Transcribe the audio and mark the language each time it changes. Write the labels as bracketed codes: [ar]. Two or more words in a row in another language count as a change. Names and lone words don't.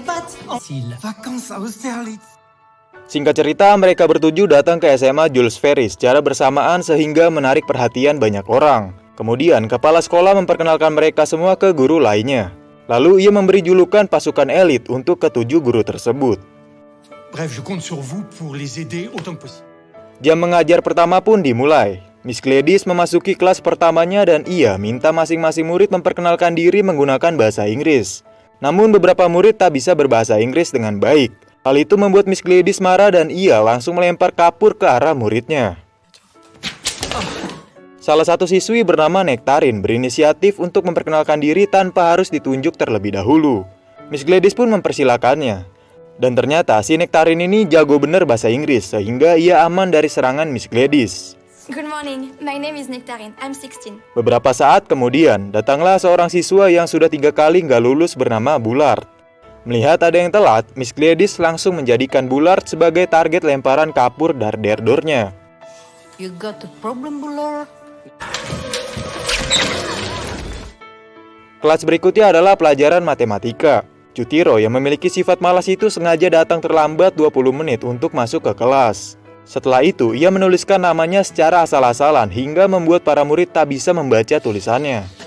[id] Singkat cerita, mereka bertujuh datang ke SMA Jules Ferry secara bersamaan sehingga menarik perhatian banyak orang. Kemudian, kepala sekolah memperkenalkan mereka semua ke guru lainnya. Lalu ia memberi julukan pasukan elit untuk ketujuh guru tersebut. [fr] Bref, je compte sur vous pour les aider autant que possible. [id] Jam mengajar pertama pun dimulai. Miss Gladys memasuki kelas pertamanya dan ia minta masing-masing murid memperkenalkan diri menggunakan bahasa Inggris. Namun beberapa murid tak bisa berbahasa Inggris dengan baik. Hal itu membuat Miss Gladys marah dan ia langsung melempar kapur ke arah muridnya. Salah satu siswi bernama Nektarin berinisiatif untuk memperkenalkan diri tanpa harus ditunjuk terlebih dahulu. Miss Gladys pun mempersilakannya. Dan ternyata si Nektarin ini jago bener bahasa Inggris sehingga ia aman dari serangan Miss Gladys. [en] Good morning, my name is Nektarin, I'm 16. [id] Beberapa saat kemudian, datanglah seorang siswa yang sudah 3 kali nggak lulus bernama Bullard. Melihat ada yang telat, Miss Gladys langsung menjadikan Bullard sebagai target lemparan kapur darderdornya. [en] You got a problem, Bullard? [id] Kelas berikutnya adalah pelajaran matematika. Cutiro yang memiliki sifat malas itu sengaja datang terlambat 20 menit untuk masuk ke kelas. Setelah itu, ia menuliskan namanya secara asal-asalan hingga membuat para murid tak bisa membaca tulisannya.